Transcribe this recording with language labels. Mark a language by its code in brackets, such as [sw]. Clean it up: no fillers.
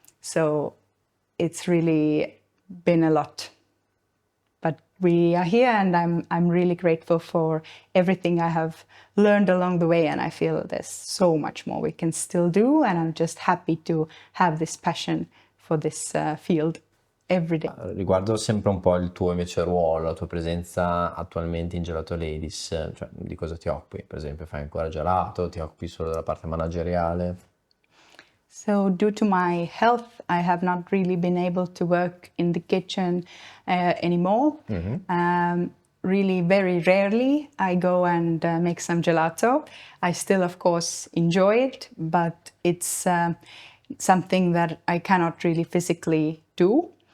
[en] So it's really been a lot. But we are here, and I'm really grateful for everything I have learned along the way, and I feel there's so much more we can still do, and I'm just happy to have this passion for this field every day. [it] Riguardo sempre un po' il tuo invece ruolo, la tua presenza attualmente in Gelato Ladies, cioè di cosa ti occupi? Per esempio, fai ancora gelato, ti occupi solo della parte manageriale? [en] So due to my health, I have not really been able to work in the kitchen anymore. really very rarely I go and make some gelato. I still, of course, enjoy it, but it's something that I cannot really physically do.